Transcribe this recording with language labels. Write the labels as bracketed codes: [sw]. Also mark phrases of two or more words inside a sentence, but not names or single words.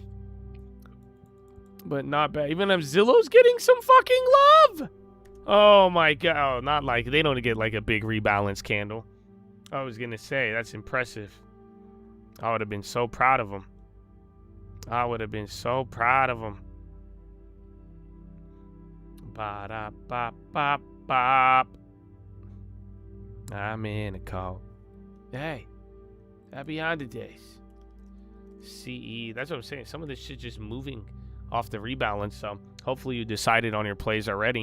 [en] But not bad. Even if Zillow's getting some fucking love. Oh my god. Oh, not like they don't get like a big rebalance candle. I was gonna say that's impressive. I would have been so proud of them. I would have been so proud of them. Ba-da-ba-ba-bop. I'm in a call. Hey, happy holidays. CE. That's what I'm saying. Some of this shit just moving off the rebalance. So hopefully you decided on your plays already.